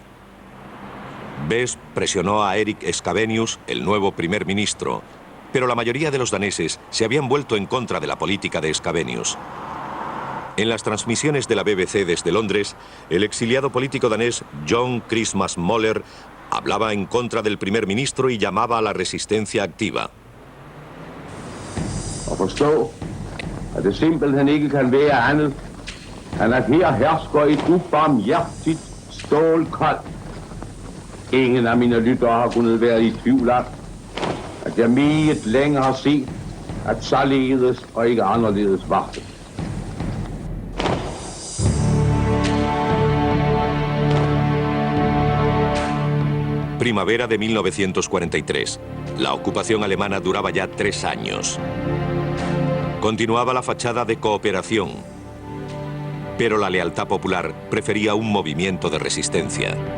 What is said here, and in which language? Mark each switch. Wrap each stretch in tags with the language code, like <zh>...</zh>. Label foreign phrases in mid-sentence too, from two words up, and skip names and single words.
<es>Best presionó a Erik Scavenius, el nuevo primer ministro, pero la mayoría de los daneses se habían vuelto en contra de la política de Scavenius. En las transmisiones de la BBC desde Londres, el exiliado político danés John Christmas Møller hablaba en contra del primer ministro y llamaba a la resistencia activa.</es> <da>Han at her hersker et ubarmhjertigt stålkoldt. Ingen af mine lyttere har kunnet være i tvivl om, at jeg meget længe har set, at således og ikke anderledes var det.</da> <es>Primavera de 1943. La ocupación alemana duraba ya 3 años. Continuaba la fachada de cooperación, pero la lealtad popular prefería un movimiento de resistencia.</es>